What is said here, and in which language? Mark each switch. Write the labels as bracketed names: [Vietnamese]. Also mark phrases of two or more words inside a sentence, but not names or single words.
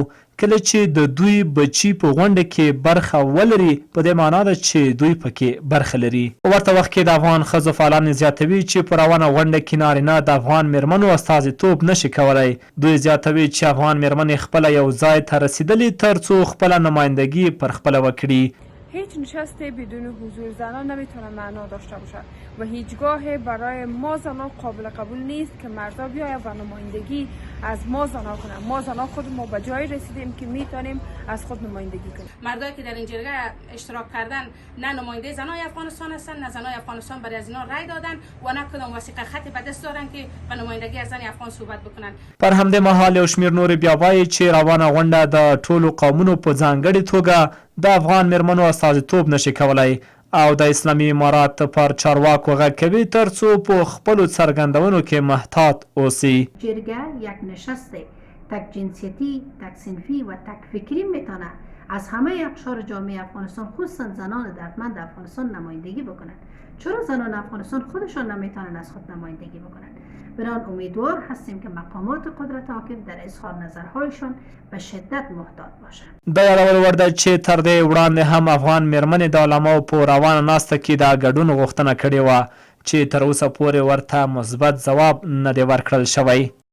[Pashto] کله چې د دوی بچي په غونډه کې برخه ولري، په دې معنا ده چې دوی پکې برخه لري. په ورته وخت کې د افغان ښځو فعالان زیاتوي چې په روانه غونډه کې نارینه د افغان میرمنو استازیتوب نشي کولی. دوی زیاتوي چې افغان میرمنې خپله یو ځای ته رسیدلي ترڅو خپله نمایندګي پر خپله وکړي. [Persian] هیچ نشست بدون حضور زنان نمیتونه معنا داشته باشد و هیچگاه برای ما زنان قابل قبول نیست که مردا بیاید و نمایندگی از ما زنان کنند. ما زنان خود ما به جایی رسیدیم که میتونیم از خود نمایندگی کنیم. مردایی که در این جرگه اشتراک کردن نه نماینده زنای افغانستان هستند، نه زنای افغانستان برای از اینا رای دادن و نه کدام وثیقه خطی به دست دارن که به نمایندگی از زن افغان صحبت بکنن. [Pashto] پر همدې مهال یو شمېر نورې بیا وایي چې روانه غونډه د ټولو قومونو په ځانګړې توګه د افغان میرمنو استازیتوب نشي کولی او د اسلامي امارات پر چارواکو غږ کوي ترڅو په خپلو څرګندونو کې محتاط اوسي. [Persian] جرگه یک نشست تک جنسیتی، تک صنفی و تک فکری میتونه از همه اقشار جامعه افغانستان خصوصا زنان دردمند افغانستان نمایندگی بکنند. چرا زنان افغانستان خودشان نمیتونن از خود نمایندگی بکنند؟ بران امیدوار هستیم که مقامات قدرت حاکم در اظهار نظرهایشان به شدت محتاط باشند. [Pashto] د یادولو وړ ده چې تر دې وړاندې هم افغان میرمنې د علماو په روانه ناسته کې د ګډون غوښتنه کړې وه چې تر اوسه پورې ورته مثبت ځواب نه دی ورکړل شوی.